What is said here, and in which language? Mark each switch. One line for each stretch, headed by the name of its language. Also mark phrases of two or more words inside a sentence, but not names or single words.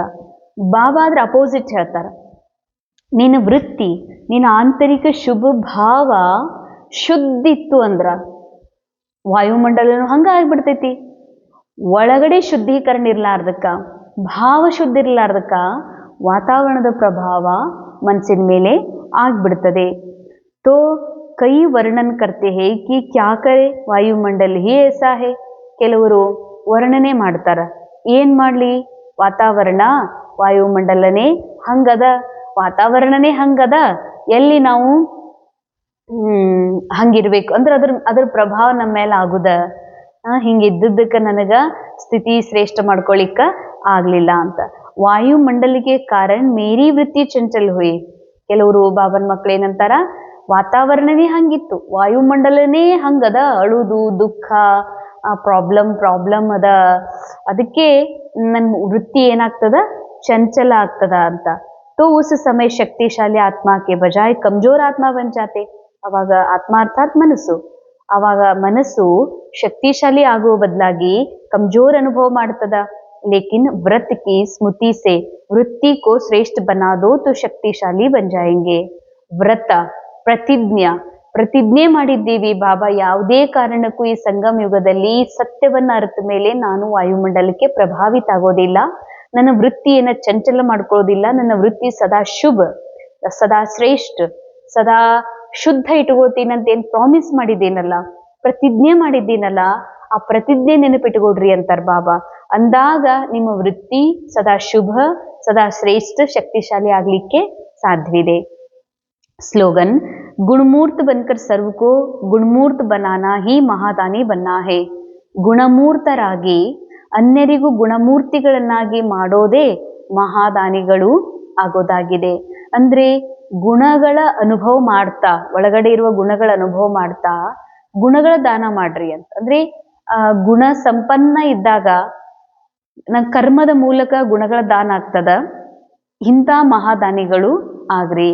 Kannada: ಬಾಬಾ ಅದ್ರ ಅಪೋಸಿಟ್ ಹೇಳ್ತಾರ, ನಿನ್ನ ವೃತ್ತಿ ನಿನ್ನ ಆಂತರಿಕ ಶುಭ ಭಾವ ಶುದ್ಧ ಇತ್ತು ಅಂದ್ರ ವಾಯುಮಂಡಲನು ಹಂಗ ಆಗ್ಬಿಡ್ತೈತಿ. ಒಳಗಡೆ ಶುದ್ಧೀಕರಣ ಇರ್ಲಾರ್ದಕ್ಕ, ಭಾವ ಶುದ್ಧ ಇರ್ಲಾರ್ದಕ್ಕ ವಾತಾವರಣದ ಪ್ರಭಾವ ಮನಸ್ಸಿನ ಮೇಲೆ ಆಗ್ಬಿಡ್ತದೆ.
Hindi: तो कई वर्णन करते हैं कि क्या करे वायुमंडल ही ऐसा है.
Kannada: ಕೆಲವರು ವರ್ಣನೆ ಮಾಡ್ತಾರ, ಏನ್ ಮಾಡ್ಲಿ ವಾತಾವರಣ ವಾಯುಮಂಡಲನೇ ಹಂಗದ, ವಾತಾವರಣನೇ ಹಂಗದ, ಎಲ್ಲಿ ನಾವು ಹಂಗಿರ್ಬೇಕು ಅಂದ್ರೆ ಅದ್ರ ಪ್ರಭಾವ ನಮ್ಮ ಮೇಲೆ ಆಗುದ, ಹಿಂಗಿದ್ದಕ್ಕ ನನಗ ಸ್ಥಿತಿ ಶ್ರೇಷ್ಠ ಮಾಡ್ಕೊಳಿಕ್ಕ ಆಗ್ಲಿಲ್ಲ ಅಂತ.
Hindi: वायुमंडल के कारण मेरी वृत्ति चंचल हुई.
Kannada: ಕೆಲವರು ಬಾಬನ್ ಮಕ್ಳು ಏನಂತಾರ, ವಾತಾವರಣನೇ ಹಂಗಿತ್ತು, ವಾಯುಮಂಡಲನೇ ಹಂಗದ, ಅಳುದು ದುಃಖ ಪ್ರಾಬ್ಲಮ್ ಅದ, ಅದಕ್ಕೆ ನನ್ನ ವೃತ್ತಿ ಏನಾಗ್ತದ ಚಂಚಲ ಆಗ್ತದ ಅಂತ.
Hindi: तो उस समय शक्तिशाली आत्मा के बजाय कमजोर आत्मा बन जाते.
Kannada: ಅವಾಗ ಆತ್ಮ ಅರ್ಥಾತ್ ಮನಸ್ಸು, ಅವಾಗ ಮನಸ್ಸು ಶಕ್ತಿಶಾಲಿ ಆಗುವ ಬದಲಾಗಿ ಕಮಜೋರ್ ಅನುಭವ ಮಾಡ್ತದ.
Hindi: लेकिन व्रत की स्मृति से वृत्ति को श्रेष्ठ बना दो तो शक्तिशाली बन जाएंगे.
Kannada: ವ್ರತ ಪ್ರತಿಜ್ಞೆ ಮಾಡಿದ್ದೀವಿ, ಬಾಬಾ ಯಾವುದೇ ಕಾರಣಕ್ಕೂ ಈ ಸಂಗಮ ಯುಗದಲ್ಲಿ ಸತ್ಯವನ್ನ ಅರ್ಥ ಮೇಲೆ ನಾನು ವಾಯುಮಂಡಲಕ್ಕೆ ಪ್ರಭಾವಿತ ಆಗೋದಿಲ್ಲ, ನನ್ನ ವೃತ್ತಿಯನ್ನ ಚಂಚಲ ಮಾಡ್ಕೊಳ್ಳೋದಿಲ್ಲ, ನನ್ನ ವೃತ್ತಿ ಸದಾ ಶುಭ ಸದಾ ಶ್ರೇಷ್ಠ ಸದಾ ಶುದ್ಧ ಇಟ್ಕೋತೀನಂತ ಏನ್ ಪ್ರಾಮಿಸ್ ಮಾಡಿದ್ದೀನಲ್ಲ, ಪ್ರತಿಜ್ಞೆ ಮಾಡಿದ್ದೀನಲ್ಲ, ಆ ಪ್ರತಿಜ್ಞೆ ನೆನಪಿಟ್ಕೊಡ್ರಿ ಅಂತಾರ ಬಾಬಾ. ಅಂದಾಗ ನಿಮ್ಮ ವೃತ್ತಿ ಸದಾ ಶುಭ ಸದಾ ಶ್ರೇಷ್ಠ ಶಕ್ತಿಶಾಲಿ ಆಗ್ಲಿಕ್ಕೆ ಸಾಧ್ಯವಿದೆ.
Hindi: स्लोगन गुणमूर्त बनकर सर्व को गुणमूर्त बनाना ही महादानी बनना है.
Kannada: ಗುಣಮೂರ್ತರಾಗಿ ಅನ್ಯರಿಗೂ ಗುಣಮೂರ್ತಿಗಳನ್ನಾಗಿ ಮಾಡೋದೇ ಮಹಾದಾನಿಗಳು ಆಗೋದಾಗಿದೆ. ಅಂದ್ರೆ ಗುಣಗಳ ಅನುಭವ ಮಾಡ್ತಾ, ಒಳಗಡೆ ಇರುವ ಗುಣಗಳ ಅನುಭವ ಮಾಡ್ತಾ ಗುಣಗಳ ದಾನ ಮಾಡ್ರಿ ಅಂತ. ಅಂದ್ರೆ ಗುಣ ಸಂಪನ್ನ ಇದ್ದಾಗ ಕರ್ಮದ ಮೂಲಕ ಗುಣಗಳ ದಾನ ಆಗ್ತದ, ಇಂಥ ಮಹಾದಾನಿಗಳು ಆಗ್ರಿ.